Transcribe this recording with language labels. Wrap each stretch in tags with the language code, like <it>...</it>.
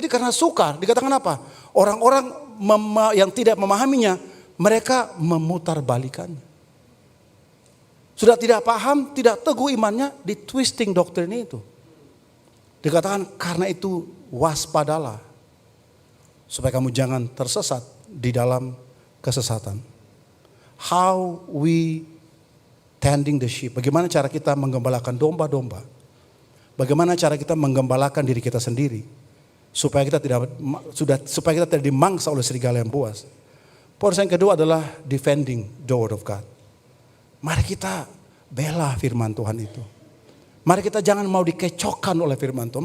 <id>Jadi karena sukar, dikatakan apa? Orang-orang yang tidak memahaminya, mereka memutarbalikannya. Sudah tidak paham, tidak teguh imannya, di twisting doktrin itu. Dikatakan karena itu waspadalah. Supaya kamu jangan tersesat di dalam kesesatan.</id> <en>How we tending the sheep.</en> <id>Bagaimana cara kita menggembalakan domba-domba. Bagaimana cara kita menggembalakan diri kita sendiri. Supaya kita tidak dimangsa oleh serigala yang buas. Poin yang kedua adalah</id> <en>defending the word of God.</en> <id>Mari kita bela firman Tuhan itu. Mari kita jangan mau dikecokkan oleh firman Tuhan.</id>